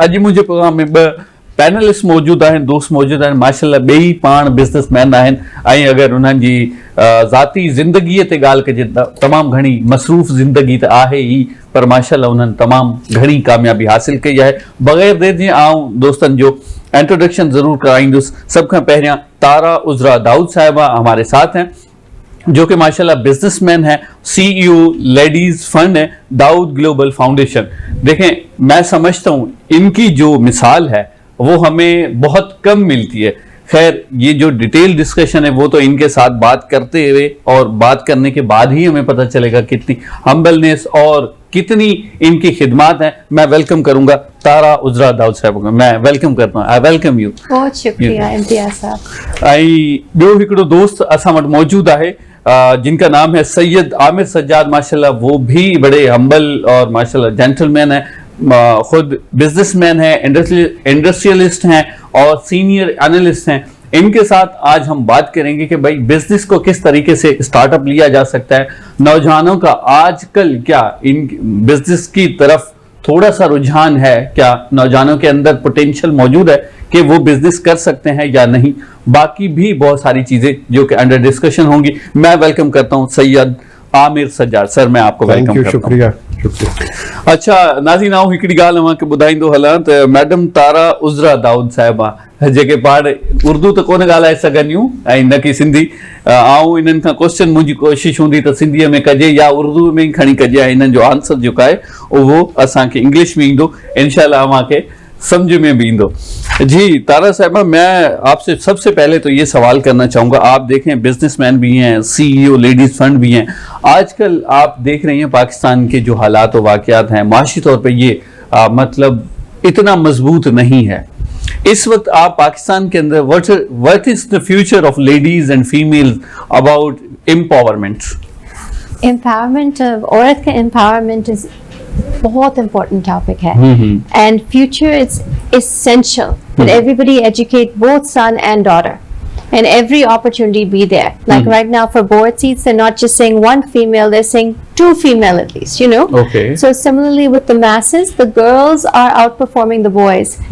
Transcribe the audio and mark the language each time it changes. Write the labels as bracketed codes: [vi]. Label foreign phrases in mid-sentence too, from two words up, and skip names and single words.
[sd] अॼु मुंहिंजे प्रोग्राम में ॿ पैनलिस्ट मौजूदु आहिनि, दोस्त मौजूदु आहिनि, माशाल्लाह ॿई पाण बिज़नेसमैन आहिनि ऐं अगरि उन्हनि जी ज़ाती ज़िंदगीअ ते ॻाल्हि कजे त तमामु घणी मसरूफ़ ज़िंदगी त आहे ई, पर माशाल्लाह उन्हनि तमामु घणी कामयाबी हासिल कई आहे। बग़ैर देर जे आउं दोस्तनि जो इंट्रोडक्शन ज़रूर कराईंदुसि। سڀ کان پهريان [ur] تارا عذرا داؤد صاحبہ ہمارے ساتھ ہیں، جو کہ ماشاءاللہ بزنس مین ہے، CEO لیڈیز فنڈ ہے، داؤد گلوبل فاؤنڈیشن. دیکھیں، میں سمجھتا ہوں ان کی جو مثال ہے وہ ہمیں بہت کم ملتی ہے. خیر، یہ جو [en] detail discussion [ur] ہے وہ تو ان کے ساتھ بات کرتے ہوئے اور بات کرنے کے بعد ہی ہمیں پتا چلے گا کتنی ہمبلنیس اور کتنی ان کی خدمت ہے. میں ویلکم کروں گا تارا عذرا داؤد صاحب کو. میں ویلکم کرتا ہوں. [en] I welcome you. [ur] بہت شکریہ امتیاز صاحب. [sd] ऐं ॿियो हिकिड़ो दोस्त असां वटि मौजूदु आहे [ur] جن کا نام ہے سید عامر سجاد. ماشاءاللہ وہ بھی بڑے ہمبل اور ماشاءاللہ جینٹل مین ہے، خود بزنس مین ہے، انڈسٹریلسٹ ہیں اور [en] senior analyst [ur] ہیں. ان کے ساتھ آج ہم بات کریں گے کہ بھائی بزنس کو کس طریقے سے اسٹارٹ اپ لیا جا سکتا ہے، نوجوانوں کا آج کل کیا ان بزنس کی طرف تھوڑا سا رجحان ہے، کیا نوجوانوں کے اندر پوٹینشل موجود ہے کہ وہ بزنس کر سکتے ہیں یا نہیں، باقی بھی بہت ساری چیزیں جو کہ [en] under discussion [ur] ہوں گی. میں ویلکم کرتا ہوں سید عامر سجاد۔ سر، میں آپ کو ویلکم کرتا ہوں. شکریہ. [sd] अच्छा नाज़रीन, आऊं हिकिड़ी ॻाल्हि अव्हांखे ॿुधाईंदो हलां त मैडम तारा उज़रा दाऊद साहिबा जेके पाण उर्दू त कोन ॻाल्हाए सघंदियूं ऐं न की सिंधी, आऊं इन्हनि खां क्वेश्चन, मुंहिंजी कोशिशि हूंदी त सिंधीअ में कजे या उर्दू में ई खणी कजे, ऐं इन्हनि जो आंसर जेको आहे उहो असांखे इंग्लिश में ईंदो, इंशाल्लाह अव्हांखे समझ में भी इंदो। [ur] جی تارا صاحبہ، میں آپ سے سب سے پہلے تو یہ سوال کرنا چاہوں گا، آپ دیکھیں بزنس مین بھی ہیں، CEO لیڈیز فنڈ بھی ہیں، آج کل آپ دیکھ رہی ہیں پاکستان کے جو حالات و واقعات ہیں، معاشی طور پہ یہ مطلب اتنا مضبوط نہیں ہے. اس وقت آپ پاکستان کے اندر [en] What is the future of ladies and females about empowerment? [ur] ایمپاورمنٹ، عورت کا [en] empowerment is [ur] بہت [en] important topic [ur] ہے, [en] and future is essential that everybody educate both son and daughter and every opportunity be there. Like right now for board seats, they're not just saying one female, they're saying 2 female at least, you know. Okay. So similarly with the masses, the girls are outperforming the boys.